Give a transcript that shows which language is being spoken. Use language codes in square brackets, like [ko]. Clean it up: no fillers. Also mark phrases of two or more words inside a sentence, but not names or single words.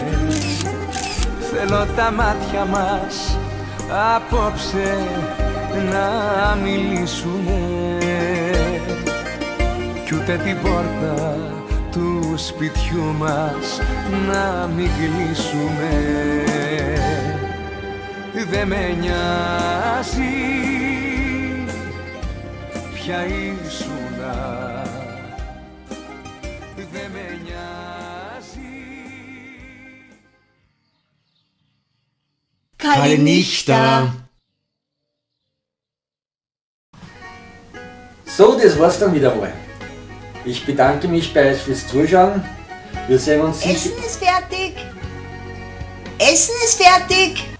[el] Θέλω τα μάτια μας απόψε να μιλήσουμε κι ούτε την πόρτα του σπιτιού μας να μην κλείσουμε. Δε με νοιάζει ποια ήσουνα, δε με νοιάζει. Kalenichter! [de] So, das war's dann wieder mal. Ich bedanke mich bei euch fürs Zuschauen. Wir sehen uns sicher. Essen ist fertig! Essen ist fertig!